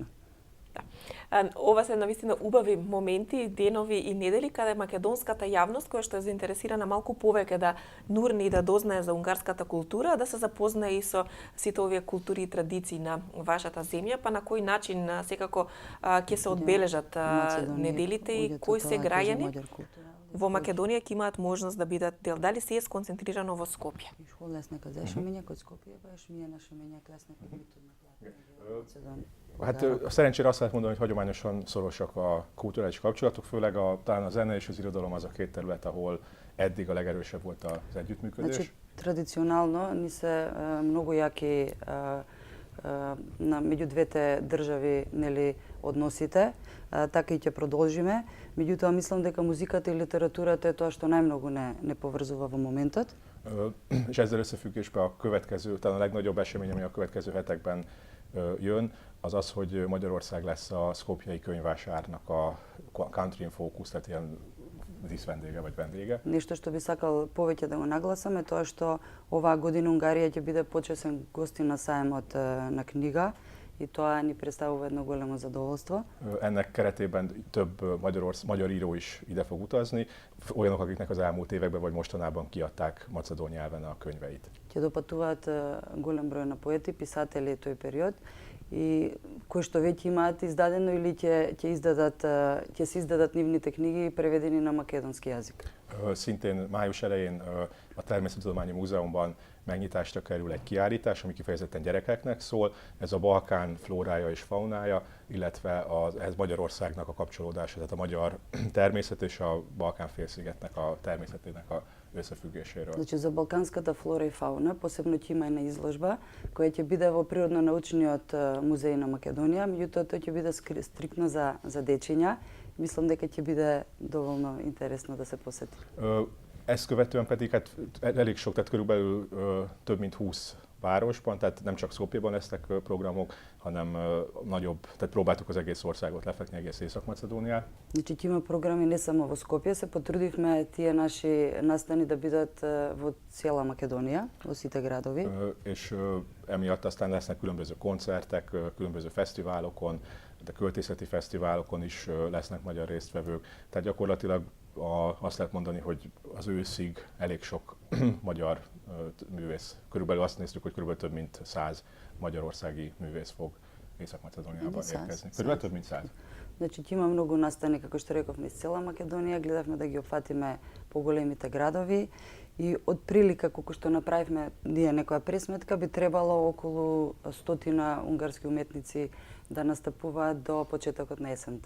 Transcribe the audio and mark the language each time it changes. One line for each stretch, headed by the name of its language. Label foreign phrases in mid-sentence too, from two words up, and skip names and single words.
Macedonian: Ова се навистина убави моменти, денови и недели каде македонската јавност, која што е заинтересирана малку повеќе да нурни и да дознае за унгарската култура, да се запознае и со сите овие култури и традиции на вашата земја, па на кој начин секако ќе се одбележат неделите и кои се граѓани во Македонија ќе имаат можност да бидат дел. Дали се е сконцентрирано во Скопје?
Hungarian: Hát szerencsére azt lehet mondani, hogy hagyományosan szorosak a kulturális kapcsolatok, főleg talán a zene és az irodalom az a két terület, ahol eddig a legerősebb volt az együttműködés.
Macedonian: Значи, традиционално ни се многу јаки меѓу двете држави, нели, односите, така и ќе продолжиме. Меѓутоа мислам дека музиката и литературата е тоа што најмногу не поврзува во моментот.
Hungarian: És ezzel összefüggésben a következő, talán a legnagyobb esemény, ami a következő hetekben jön, az az, hogy Magyarország lesz a Skopjei könyvvásárnak a
English: Country in Focus,
Hungarian: tehát ilyen díszvendége vagy vendége.
Macedonian: Нешто што би сакал повеќе да го нагласам е тоа што оваа година Унгарија ќе биде почесен гостин на саемот на книга и тоа ни представува едно големо задоволство.
Hungarian: Ennek keretében több magyar író is ide fog utazni, olyanok, akiknek az elmúlt években vagy mostanában kiadták macedón nyelven a könyveit.
Macedonian: Ќе допатуваат голем број на поети, писатели тој период и кои што веќе имаат издадено или ќе се издадат нивните книги преведени на македонски јазик.
Hungarian: Szintén május elején a Természettudományi Múzeumban megnyitásra kerül egy kiállítás, ami kifejezetten gyerekeknek szól. Ez a Balkán flórája és faunája, illetve ehhez Magyarországnak a kapcsolódása, tehát a magyar természet és a Balkán-félszigetnek a természetének a összefüggéséről.
Macedonian: Значи за балканската флора и фауна посебно ќе има една изложба која ќе биде во Природно-научниот музеј на Македонија, меѓутоа тој ќе биде стриктно за дечиња. Мислам дека ќе биде доволно интересно да се посети.
Hungarian: Ezt követően pedig hát elég sok, tehát körülbelül több mint 20 városban, tehát nem csak Skopjeban lesznek programok, hanem nagyobb, tehát próbáltuk az egész országot lefekni, egész Észak-Macedóniát.
Macedonian: Значи ќе има програми не само во Скопје, се потрудивме тие наши настани да бидат во цела Македонија, во сите градови.
Hungarian: És emiatt aztán lesznek különböző koncertek, különböző fesztiválokon, de költészeti fesztiválokon is lesznek magyar résztvevők. Tehát gyakorlatilag azt lehet mondani, hogy az őszig elég sok magyar művész, körülbelül azt néztük, hogy körülbelül több mint 100 magyarországi művész fog Észak-Macedóniában érkezni. Körülbelül több mint 100.
Macedonian: Значи ќе има многу настани, како што рековме, из цела Македонија, гледавме да ги опфатиме поголемите градови и од прилика колку што направивме ние некоја пресметка, би требало околу 100 унгарски уметници да настапуваат до почетокот на есента.